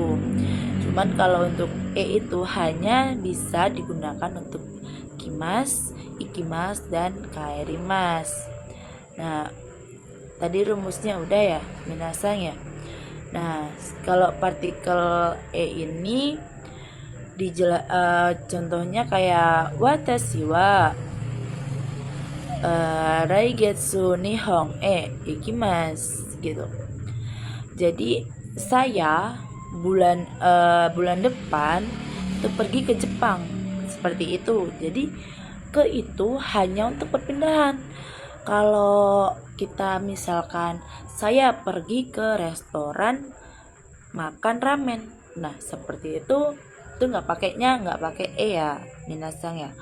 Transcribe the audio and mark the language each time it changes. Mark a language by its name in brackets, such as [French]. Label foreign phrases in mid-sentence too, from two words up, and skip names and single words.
[Indonesian] Cuman kalau untuk e itu hanya bisa digunakan untuk kimas, ikimas, dan kaerimas. Nah, tadi rumusnya udah ya, minasang ya. Nah, kalau partikel e ini contohnya kayak [Japanese] 私は来月日本へ行きます, [Indonesian] gitu. Jadi saya bulan depan itu pergi ke Jepang, seperti itu. Jadi ke itu hanya untuk perpindahan. Kalau kita misalkan saya pergi ke restoran makan ramen, nah seperti itu nggak pakai e ya, minasang ya.